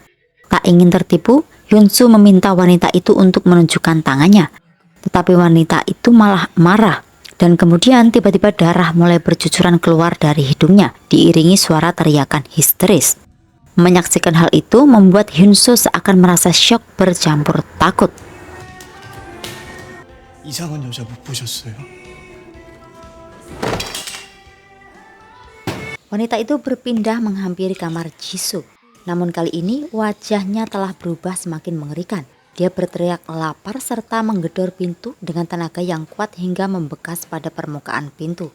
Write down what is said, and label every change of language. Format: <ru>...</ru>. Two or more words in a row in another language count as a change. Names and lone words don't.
<id>Tak ingin tertipu, Hyun-soo meminta wanita itu untuk menunjukkan tangannya. Tetapi wanita itu malah marah. Dan kemudian tiba-tiba darah mulai bercucuran keluar dari hidungnya, diiringi suara teriakan histeris. Menyaksikan hal itu membuat Hyun-soo seakan merasa syok bercampur takut.</id> <ko>이상한 여자 못 보셨어요?</ko> <id>Wanita itu berpindah menghampiri kamar Jisoo. Namun kali ini wajahnya telah berubah semakin mengerikan. Dia berteriak lapar serta menggedor pintu dengan tenaga yang kuat hingga membekas pada permukaan pintu.</id>